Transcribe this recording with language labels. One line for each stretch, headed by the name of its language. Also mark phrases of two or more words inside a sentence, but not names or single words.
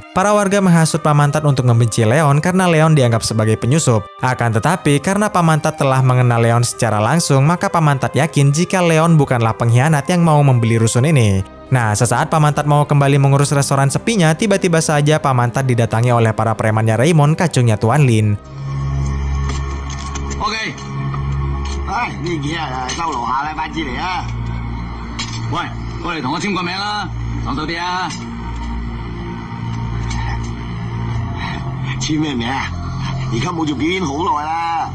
Indonesian: Para warga menghasut Paman Tat untuk membenci Leon karena Leon dianggap sebagai penyusup. Akan tetapi, karena Paman Tat telah mengenal Leon secara langsung, maka Paman Tat yakin jika Leon bukanlah pengkhianat yang mau membeli rusun ini. Nah, sesaat Paman Tat mau kembali mengurus restoran sepinya, tiba-tiba saja Paman Tat didatangi oleh para premannya Raymond, kacungnya Tuan Lin.
Cantonese: OK， 唉，呢幾日收樓下禮拜至嚟啊！喂，過嚟同我簽個名啦，講到啲啊！簽咩名啊？而家冇做表演好耐啦。